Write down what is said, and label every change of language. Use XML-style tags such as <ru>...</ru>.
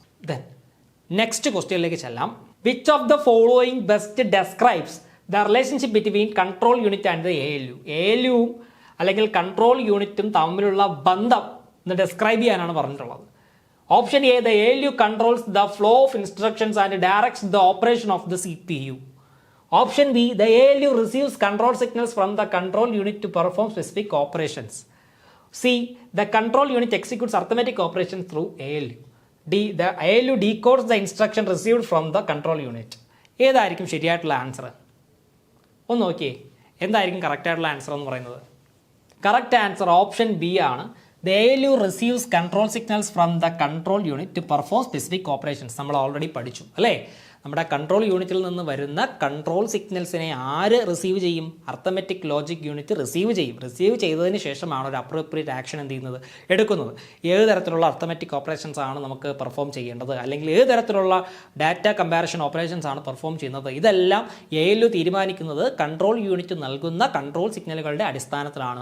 <ml>Then next ക്വസ്റ്റ്യനിലേക്ക് ചെല്ലാം.</ml> <en>Which of the following best describes the relationship between control unit and the ALU.</en> <ml>ALUവും അല്ലെങ്കിൽ control യൂണിറ്റും തമ്മിലുള്ള ബന്ധം എന്ന് ഡിസ്ക്രൈബ് ചെയ്യാനാണ് പറഞ്ഞിട്ടുള്ളത്.</ml> <en>Option A, the ALU controls the flow of instructions and directs the operation of the CPU. Option B, the ALU receives control signals from the control unit to perform specific operations. C, the control unit executes arithmetic operations through ALU. D, the ALU decodes the instruction received from the control unit.</en> <ml>ഏതായിരിക്കും ശരിയായിട്ടുള്ള answer? ഒന്ന് നോക്കിയേ, എന്തായിരിക്കും correct ആയിട്ടുള്ള answer എന്ന് പറയുന്നത്? Correct answer option B ആണ്.</ml> <en>The ALU receives control signals from the control unit to perform specific operations.</en> <ml>നമ്മൾ ഓൾറെഡി പഠിച്ചു അല്ലേ? നമ്മുടെ കൺട്രോൾ യൂണിറ്റിൽ നിന്ന് വരുന്ന കൺട്രോൾ സിഗ്നൽസിനെ ആര് റിസീവ് ചെയ്യും? അർത്തമെറ്റിക് ലോജിക് യൂണിറ്റ് റിസീവ് ചെയ്യും. റിസീവ് ചെയ്തതിന് ശേഷമാണ് ഒരു അപ്രോപ്രിയേറ്റ് ആക്ഷൻ എന്ത് ചെയ്യുന്നത്, എടുക്കുന്നത്. ഏത് തരത്തിലുള്ള അർത്തമെറ്റിക് ഓപ്പറേഷൻസ് ആണ് നമുക്ക് പെർഫോം ചെയ്യേണ്ടത്, അല്ലെങ്കിൽ ഏത് തരത്തിലുള്ള ഡാറ്റ കമ്പാരിസൺ ഓപ്പറേഷൻസ് ആണ് പെർഫോം ചെയ്യുന്നത്, ഇതെല്ലാം ALU തീരുമാനിക്കുന്നത് കൺട്രോൾ യൂണിറ്റ് നൽകുന്ന കൺട്രോൾ സിഗ്നലുകളുടെ അടിസ്ഥാനത്തിലാണ്.</ml>